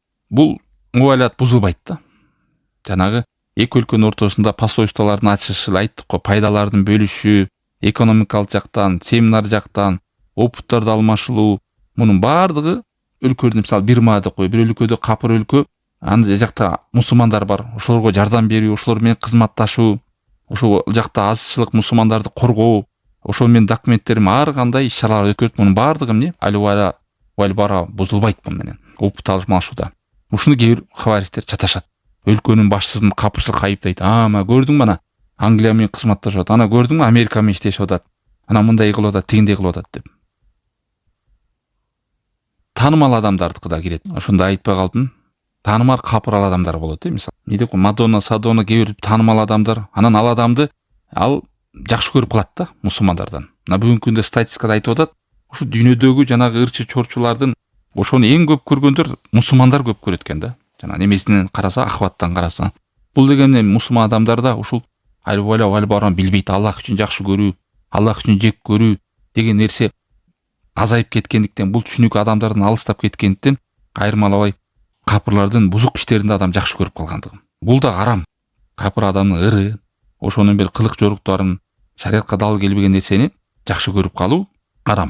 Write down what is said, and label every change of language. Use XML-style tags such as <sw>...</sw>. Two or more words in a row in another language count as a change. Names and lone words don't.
<ky>Бул муалят бузулбайт да. Жанагы эки өлкөнүн ортосунда посольстволордун ачышы, айттык го, пайдалардын бөлүшүү, экономикалык жактан, семинар жактан, опыттарды алмашылуу, мунун баардыгы өлкөлөрдүн, мисалы Бирма деп кой, бир өлкөдө капыр өлкө, аны жакта мусулмандар бар, ошолорго жардам берүү, ошолор менен кызматташуу, ошол жакта азчылык мусулмандарды коргоо, ошол менен документтерим ар кандай иш-чаралар өткөрүп, мунун баардыгы эмне?</ky> <ar>الولاء والبراء</ar> <ky>бузулбайт бул менен. Опыт алмашууда. Ушуну кээ бир хаваристер чаташат. Өлкөнүн башчысын капырчылыкка айыптайт. Ама көрдүң мана Англия менен кызматташат. Ана көрдүңбү Америка менен иштешип атат. Ана мындай кылып атат, тигиндей кылып атат деп. Таанымал адамдардыкы да кирет. Ошондо айтпай калдым. Таанымал капырал адамдар болот, мисалы. Не деп Мадонна, Садона кээ бир таанымал адамдар, анан ал адамды ал жакшы көрүп калат да мусулмандардан. Мына бүгүнкү күндө статистикада айтып атат, ушу дүйнөдөгү жанагы ырчы чорчулардын ошону эң көп көргөндөр мусулмандар көп көрөт экен да. Жана немесинен караса, ахваттан караса. Бул деген мусулман адамдарда ушул аль-вала валь-бараны билбейт. Аллах үчүн жакшы көрүү, Аллах үчүн жек көрүү деген нерсе азайып кеткендиктен, бул түшүнүк адамдардын алыстап кеткендиктен, айырмалабай капырлардын бузук иштеринде адам жакшы көрүп калгандыгы. Бул да арам. Капыр адамдын ыры, ошонун бир кылык жоруктарын, шариатка дал келбеген нерсени жакшы көрүп калуу арам.</ky>